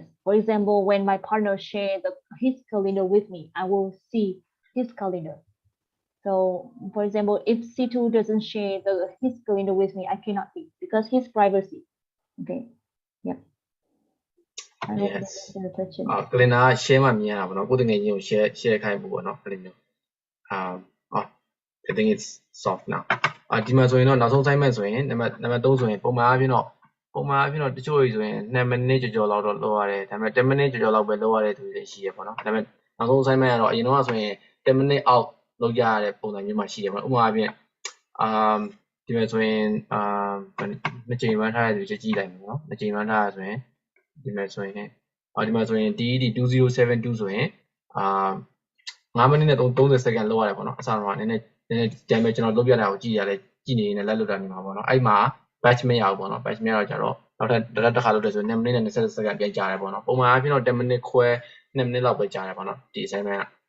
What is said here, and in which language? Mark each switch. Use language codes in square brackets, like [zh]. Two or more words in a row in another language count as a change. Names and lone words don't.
[en] For example, when my partner shares his calendar with me, I will see his calendar. So, for example, if C2 doesn't share his calendar with me, I cannot see because his privacy. Okay. Yeah. I hope Yes. that answers the question. calendar share [my] မှမြင်ရတာပေါ့နော်ကိုယ်တငယ်ချင်းကို share ခိုင်းဖို့ပေါ့နော်အဲ့လိုမျိုး [en] I think it's soft now [my] ဒီမှာဆိုရင်တော့နောက်ဆုံး assignment ဆိုရင်နံပါတ်3ဆိုရင်ပုံမှန်အားဖြင့်တော့တချို့တွေဆိုရင်2မိနစ် ကျော်လောက်တော့လုပ်ရတယ်ဒါပေမဲ့10မိနစ်ကျော်လောက်ပဲလုပ်ရတဲ့သူတွေရှိရပေါ့နော်ဒါပေမဲ့နောက်ဆုံး assignment ကတော့အရင်တော့ဆိုရင်10မိနစ်အောက်လုပ်ရ တဲ့ပုံစံမျိုးမှရှိရပေါ့နော်ဥပမာအားဖြင့်ဒီမှာဆိုရင်နှစ်ချိန် run ထားတဲ့သူကြည့်လိုက်မယ်နော်နှစ်ချိန် run ထားရဆိုရင်ဒီမှာဆိုရင်DED 2072ဆိုရင်5မိနစ်နဲ့30စက္ကန့်လောက်ရတယ်ပေါ့နော်အစတော့နည်းနည်းကြမ်းပဲကျွန်တော်လုပ်ပြတာကိုကြည့်နေရင်လည်းလက်လွတ်တာနေမှာပေါ့နော်အဲ့မှာ batch မရဘူးပေါ့နော် batch မရတော့ကြတော့နောက်ထပ်တစ်ခါလုပ်တယ်ဆိုရင်2မိနစ်နဲ့20စက္ကန့်ပြန်ကြာတယ်ပေါ့နော်ပုံမှန်အားဖြင့်တော့10မိနစ်ခွဲ2မိနစ်လောက်ပဲကြာတယ်ပေါ့နော်ဒီ assignment က